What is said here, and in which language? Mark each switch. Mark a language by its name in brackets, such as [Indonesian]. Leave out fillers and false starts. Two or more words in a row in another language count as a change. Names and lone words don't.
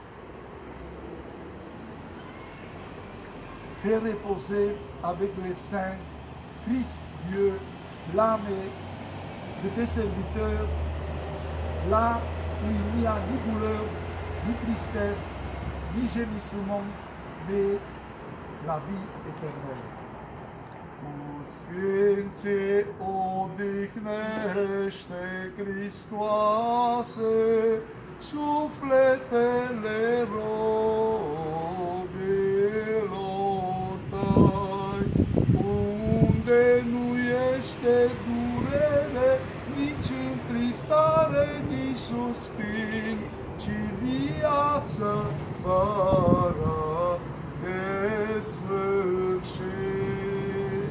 [French] Fais reposer avec les saints, Christ Dieu, l'âme de tes serviteurs, là où il n'y a ni douleur, ni tristesse, ni gémissement, mais la vie éternelle. [Romanian] Cu Sfinții odihnește, Hristoase, sufletele robilor tăi, unde nu este durere, nici întristare, nici suspin, ci viață fără desfârșit.